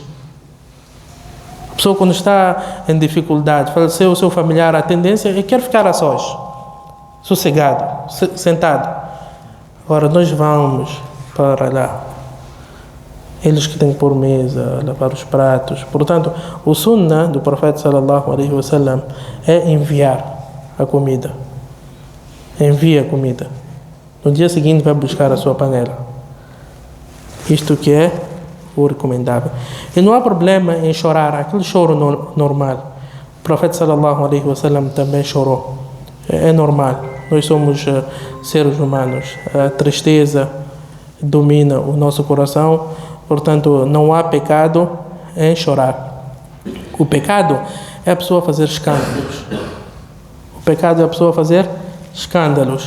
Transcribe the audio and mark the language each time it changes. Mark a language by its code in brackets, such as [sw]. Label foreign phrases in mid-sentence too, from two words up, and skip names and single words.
[pt] A pessoa, quando está em dificuldade, faleceu o seu familiar, a tendência é quer ficar a sós, sossegado, sentado. Agora nós vamos para lá. Eles que têm que pôr mesa, lavar os pratos. Portanto, o sunnah do profeta [ar] صلى الله عليه وسلم [pt] é enviar a comida. Envia a comida. No dia seguinte vai buscar a sua panela. Isto que é o recomendável. E não há problema em chorar, aquele choro normal. O profeta [ar] صلى الله عليه وسلم [pt] também chorou. É normal. Nós somos seres humanos. A tristeza domina o nosso coração. Portanto, não há pecado em chorar. O pecado é a pessoa fazer escândalos. O pecado é a pessoa fazer escândalos.